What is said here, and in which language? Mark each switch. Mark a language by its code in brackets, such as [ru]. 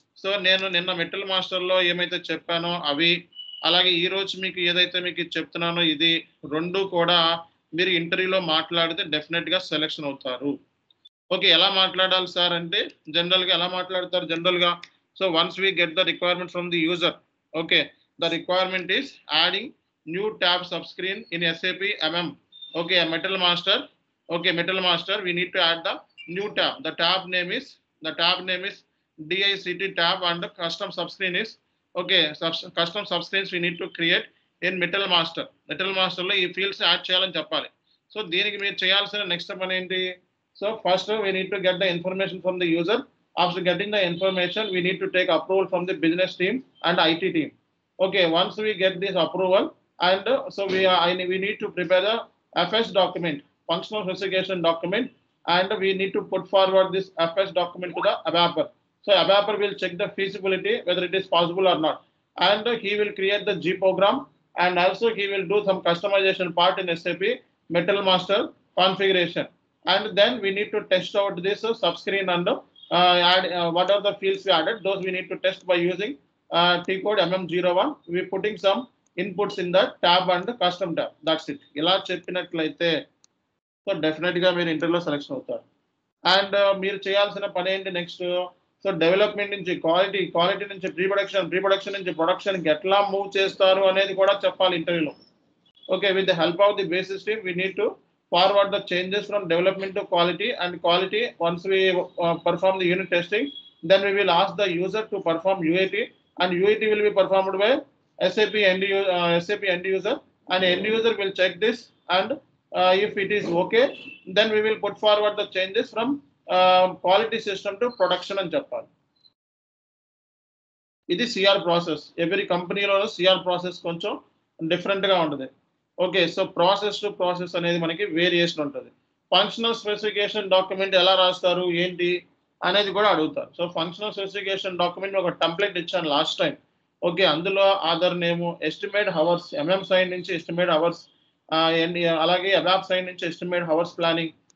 [te] So నేను నిన్న metal మాస్టర్లో ఏమైతే చెప్పానో అవి, అలాగే ఈ రోజు మీకు ఏదైతే మీకు ఇది చెప్తున్నానో ఇది 2 కూడా మీరు ఇంటర్వ్యూలో మాట్లాడితే డెఫినెట్‌గా సెలక్షన్ అవుతారు. ఓకే. ఎలా మాట్లాడాలి సార్ అంటే జనరల్‌గా ఎలా మాట్లాడతారు జనరల్‌గా? [en] So once we get the requirement from the user. Okay. The requirement is adding new tab subscreen in SAP MM. Okay, Metal Master. Okay, Metal Master. We need to add the new tab. The tab name is DICT tab and the custom subscreen is okay. Custom subscreens we need to create in Metal Master. [te] Metal Master లో ఈ fields add చేయాలని చెప్పాలి. So దీనికి మీరు చేయాల్సిన next పని ఏంటి? [en] So first we need to get the information from the user. After getting the information, we need to take approval from the business team and IT team. Okay, once we get this approval, and so we need to prepare the FS document, functional specification document, and we need to put forward this FS document to the ABAPer. So ABAPer will check the feasibility whether it is possible or not, and he will create the G program, and also he will do some customization part in SAP Metal Master configuration. And then we need to test out this subscreen and add what are the fields we added. Those we need to test by using T code MM01. We putting some inputs in the tab and the custom tab. That's it. [te] ఇలా చెప్పినట్లయితే so డెఫినెట్గా మీరు ఇంటర్వ్యూలో selection అవుతారు. And మీరు చేయాల్సిన పని ఏంటి నెక్స్ట్? సో డెవలప్మెంట్ నుంచి క్వాలిటీ నుంచి ప్రీ ప్రొడక్షన్ నుంచి ప్రొడక్షన్కి ఎట్లా మూవ్ చేస్తారు అనేది కూడా చెప్పాలి ఇంటర్వ్యూలో. [en] Okay, with the help of the basis team, we need to forward the changes from development to quality, and quality once we perform the unit testing, then we will ask the user to perform UAT, and UAT will be performed by SAP end user, and end user will check this, and if it is okay, then we will put forward the changes from quality system to production and Japan. [te] ఇది CR process. ఎవరి కంపెనీలోనూ CR process కొంచెం డిఫరెంట్గా ఉంటుంది. Okay, so process to process అనేది మనకి variation ఉంటుంది. Functional specification document ఎలా రాస్తారు ఏంటి అనేది కూడా అడుగుతారు. సో ఫంక్షనల్ స్పెసిఫికేషన్ డాక్యుమెంట్ ఒక టెంప్లెట్ ఇచ్చాను లాస్ట్ టైం. ఓకే, అందులో ఆధార్ నేము, ఎస్టిమేట్ హవర్స్, ఎంఎం సైడ్ నుంచి ఎస్టిమేట్ హవర్స్, అలాగే అబాప్ సైడ్ నుంచి ఎస్టిమేట్ హవర్స్ ప్లానింగ్.